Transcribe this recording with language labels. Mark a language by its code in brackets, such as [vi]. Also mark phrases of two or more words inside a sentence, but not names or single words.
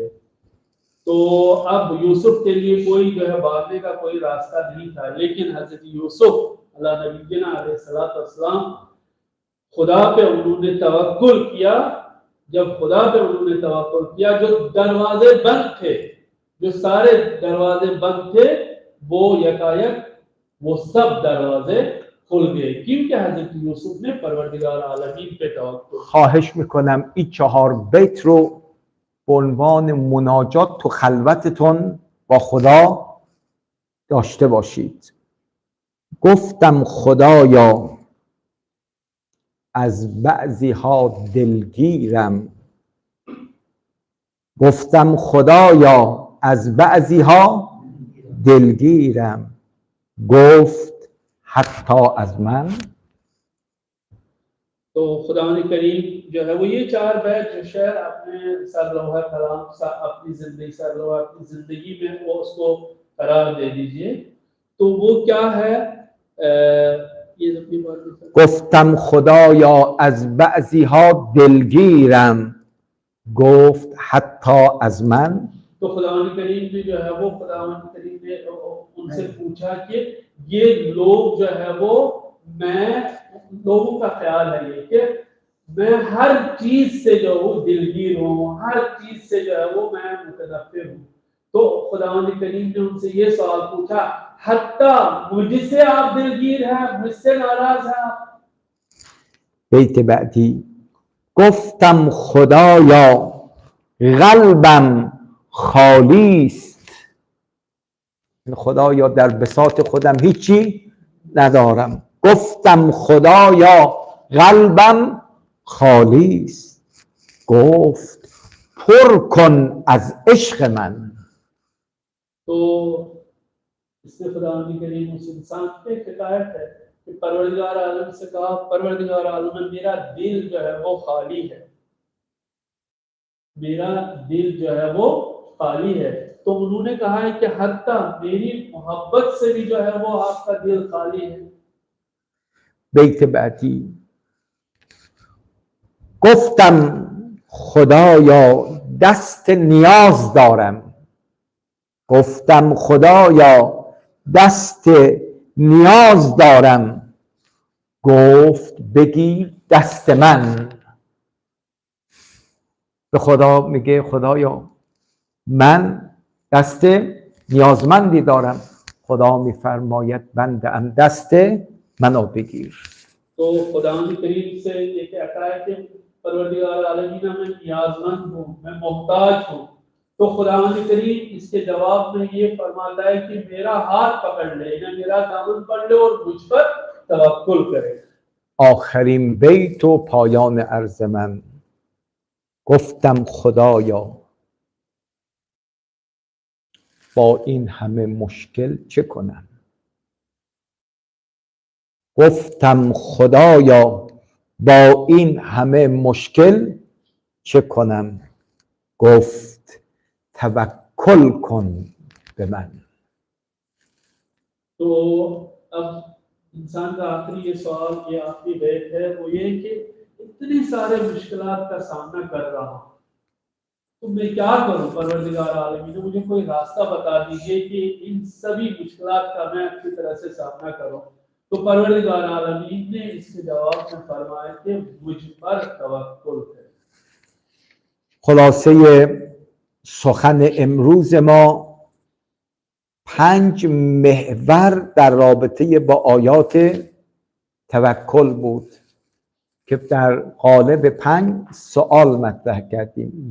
[hi] तो अब यूसुफ के लिए कोई जो है भागने का कोई रास्ता नहीं था, लेकिन हजरत यूसुफ अल्लाह नबीना अलैहिस्सलाम खुदा पे उन्होंने तवक्कुल किया। जब खुदा पे उन्होंने तवक्कुल किया, जो दरवाजे बंद थे, जो सारे दरवाजे बंद थे, वो यकायक वो सब दरवाजे खुल गए, क्योंकि हजरत यूसुफ ने परवरदिगार आलमीन पे तवक्कुल। [fa] خواهش میکنم این 4 بیت رو به عنوان مناجات تو خلوتتون با خدا داشته باشید. گفتم خدایا از بعضی ها دلگیرم، گفتم خدایا از بعضی ها دلگیرم، گفت حتی از من. [hi] तो खुदा करीम जो है वो ये 4 बैत जो शेर अपने सरलोहा कलाम अपनी जिंदगी में वो उसको करार दे दीजिए। तो वो क्या है, ये अपनी बात [fa] گفتم خدایا از بعضی ها دلگیرم، گفت حتی از من. [hi] तो खुदा करीम ने जो है वो खुदा करीम ने उनसे पूछा कि ये लोग जो है वो, मैं लोगों का ख्याल है ये कि मैं हर चीज से जो हूँ दिलगीर हूँ, हर चीज से जो है वो मैं मुतनफ़िर हूँ। तो खुदावंद करीम ने उनसे ये सवाल पूछा, हत्ता मुझसे आप दिलगीर हैं, मुझसे नाराज हैं आप? [fa] بیت بعدی گفتم خدایا قلبم خالی است. خدایا در بساط خودم هیچی ندارم. گفتم خدایا قلبم خالی است. گفت پر کن از عشق من. [hi] तो इसमें खुदावंद करीम उस इंसान पे हिदायत है कि परवरदिगार आलम से कहा, परवरदिगार आलम मेरा दिल जो है वो खाली है, मेरा दिल जो है वो खाली है। तो उन्होंने कहा है कि हत्ता मेरी मोहब्बत से भी जो है वो आपका दिल खाली है। [fa] بیت بعدی گفتم خدایا دست نیاز دارم. گفتم خدایا دست نیاز دارم. گفت بگیر دست من. به خدا میگه خدایا من دست نیازمندی دارم. خدا میفرماید بنده ام دست منو بگیر. [hi] तो खुदावंद करीम से ये कहता है कि परवरदिगार आलमीन मैं नियाजमंद हूँ, मैं मोहताज हूँ। तो खुदावंद करीम इसके जवाब में ये फरमाता है कि मेरा हाथ पकड़ ले, या मेरा दामन पकड़ ले और मुझ पर तवक्कुल करे। [fa] آخرین بیت و پایان عرض من. گفتم خدایا با این همه مشکل چه کنم؟ گفتم خدایا با این همه مشکل چه کنم؟ گفت توکل کن به من. [hi] तो अब इंसान का आखिरी ये सवाल, ये आखिरी बैत है, वो ये कि इतने सारे मुश्किलात का सामना कर रहा हूँ, तो मैं क्या करूं? परवरदिगार आलमीन मुझे कोई रास्ता बता दीजिए कि इन सभी मुश्किलात का मैं अच्छी तरह से सामना करूं। तो परवरदिगार आलमीन ने इसके जवाब में फरमाया कि मुझ पर तवक्कुल करें। [fa] خلاصه سخن امروز ما 5 محور در رابطه با آیات توکل بود که در قالب 5 سوال مطرح کردیم.